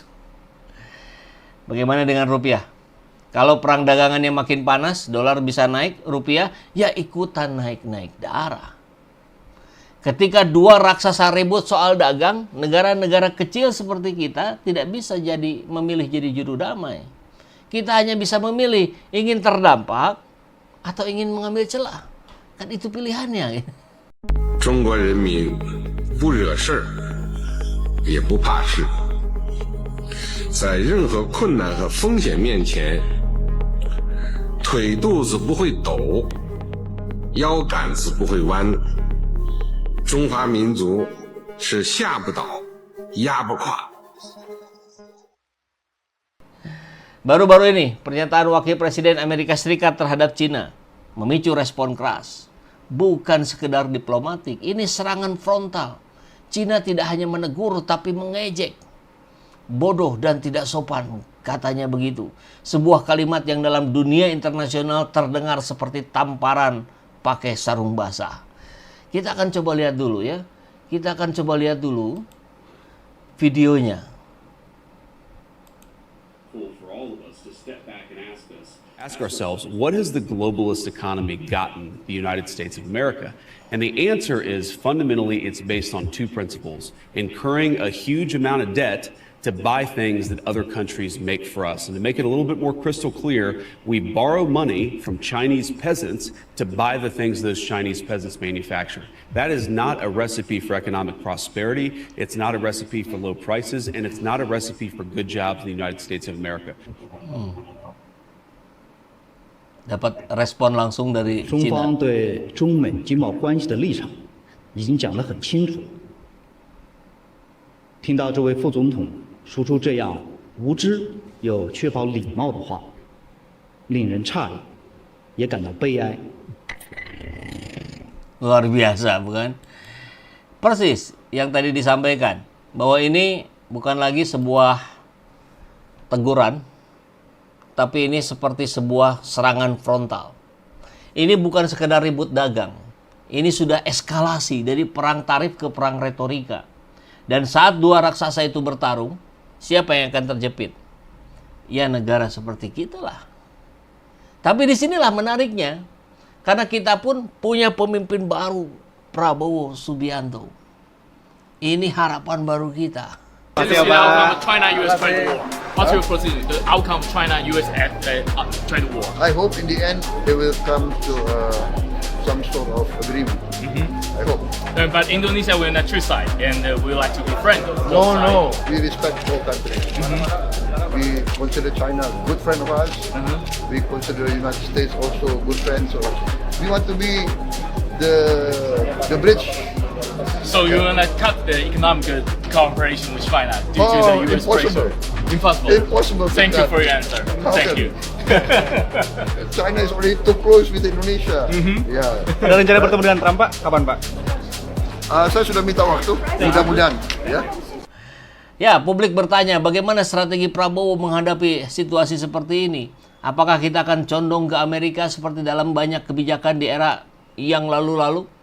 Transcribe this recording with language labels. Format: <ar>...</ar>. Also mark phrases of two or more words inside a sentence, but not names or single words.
<id>Bagaimana dengan rupiah? Kalau perang dagangannya makin panas, dolar bisa naik, rupiah ya ikutan naik-naik darah. Ketika dua raksasa ribut soal dagang, negara-negara kecil seperti kita tidak bisa memilih jadi juru damai. Kita hanya bisa memilih ingin terdampak atau ingin mengambil celah. Kan itu pilihannya.</id> <zh>中国人民不惹事儿，也不怕事。在任何困难和风险面前，腿肚子不会抖，腰杆子不会弯。中华民族是下不倒，压不垮。</zh> <id>Baru-baru ini, pernyataan Wakil Presiden Amerika Serikat terhadap Cina memicu respon keras. Bukan sekedar diplomatik, ini serangan frontal. Cina tidak hanya menegur, tapi mengejek. Bodoh dan tidak sopan, katanya begitu. Sebuah kalimat yang dalam dunia internasional terdengar seperti tamparan pakai sarung basah. Kita akan coba lihat dulu ya. Kita akan coba lihat dulu videonya.</id> <en>For all of us to step back and ask ourselves, what has the globalist economy gotten the United States of America? And the answer is fundamentally it's based on two principles: incurring a huge amount of debt to buy things that other countries make for us. And to make it a little bit more crystal clear, we borrow money from Chinese peasants to buy the things those Chinese peasants manufacture. That is not a recipe for economic prosperity. It's not a recipe for low prices, and it's not a recipe for good jobs in the United States of America.</en> <id>Dapat respon langsung dari</id> <zh>中</zh> <id>Cina.</id> <zh>方对中美经贸关系的立场已经讲得很清楚。听到这位副总统说出这样无知又缺乏礼貌的话，令人诧异，也感到悲哀。</zh> <id>Luar biasa, bukan? Persis yang tadi disampaikan, bahwa ini bukan lagi sebuah teguran, tapi ini seperti sebuah serangan frontal. Ini bukan sekedar ribut dagang. Ini sudah eskalasi dari perang tarif ke perang retorika. Dan saat dua raksasa itu bertarung, siapa yang akan terjepit? Ya negara seperti kita lah. Tapi disinilah menariknya, karena kita pun punya pemimpin baru, Prabowo Subianto. Ini harapan baru kita.</id> <en>This is the outcome of China-US trade war. What's your position? The outcome of China-US trade war. I hope in the end they will come to some sort of agreement. I hope. But Indonesia will not choose side, and we like to be friends. of both No, sides. no. We respect all countries. We consider China a good friend of ours. We consider the United States also a good friend. So we want to be the bridge. So you want to cut the economic cooperation with China due to the US impossible. pressure? Impossible. Impossible to Thank you cut. for your answer. How Thank can- you. China is already too close with Indonesia. Yeah.</en> <id>Ada rencana bertemu dengan Trump, Pak? Kapan, Pak? Saya sudah minta waktu. Mudah-mudahan. Ya. Ya, publik bertanya bagaimana strategi Prabowo menghadapi situasi seperti ini. Apakah kita akan condong ke Amerika seperti dalam banyak kebijakan di era yang lalu-lalu?</id>